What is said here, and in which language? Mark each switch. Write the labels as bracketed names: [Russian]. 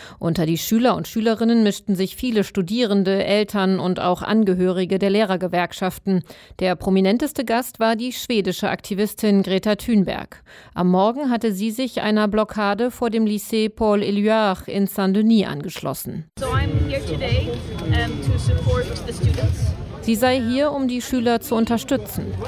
[German] Unter die Schüler und Schülerinnen mischten sich viele Studierende, Eltern und auch Angehörige der Lehrergewerkschaften. Der prominenteste Gast war die schwedische Aktivistin Greta Thunberg. Am Morgen hatte sie sich einer Blockade vor dem Lycée Paul Éluard in Saint-Denis angeschlossen. [English] So I'm here today, to support the students. [German] Sie sei hier, um die Schüler zu unterstützen.